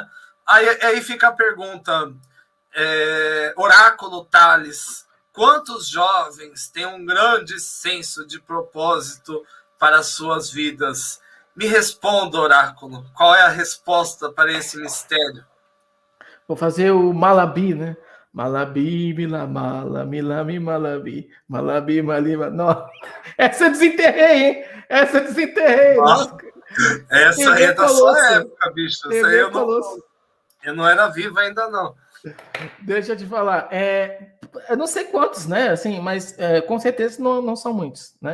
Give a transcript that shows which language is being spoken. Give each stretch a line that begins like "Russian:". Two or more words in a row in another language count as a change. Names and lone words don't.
Portuguese: Aí fica a pergunta, Oráculo Thales, quantos jovens têm um grande senso de propósito para as suas vidas? Me responda, Oráculo, qual é a resposta para esse mistério? Vou fazer o Malabi, né? Malabi, milamala, milami, malabi, malabi, malima. Nossa, essa eu desenterrei, hein? Essa eu desenterrei. Nossa. Essa aí é da sua época, bicho. Essa aí eu não era vivo ainda, não. Deixa eu te falar. Eu não sei quantos, né? Assim, mas com certeza não são muitos, né?